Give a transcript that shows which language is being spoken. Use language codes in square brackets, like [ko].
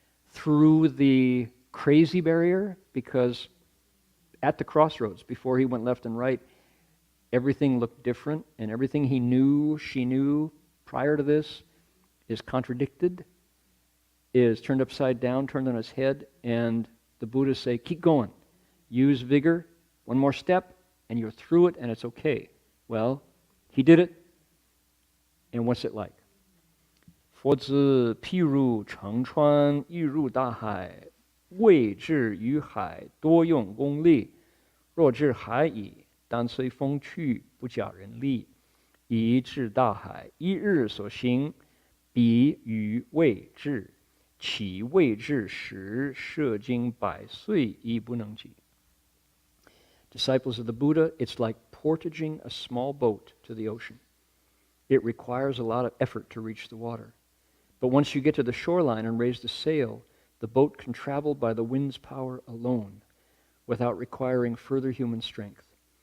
[en] Through the crazy barrier, because at the crossroads, before he went left and right, everything looked different, and everything he knew, she knew prior to this is contradicted, is turned upside down, turned on its head, and the Buddhists say, keep going. Use vigor. One more step, and you're through it, and it's okay. Well, he did it, and what's it like? [zh] 佛子譬如乘船欲入大海，未至于海，多用功力。若至海矣，但随风去，不假人力。以至大海，一日所行，比于未至。其未至时，摄经百岁，亦不能及。 [en] Disciples of the Buddha, it's like portaging a small boat to the ocean. It requires a lot of effort to reach the water. But once you get to the shoreline and raise the sail, the boat can travel by the wind's power alone, without requiring further human strength.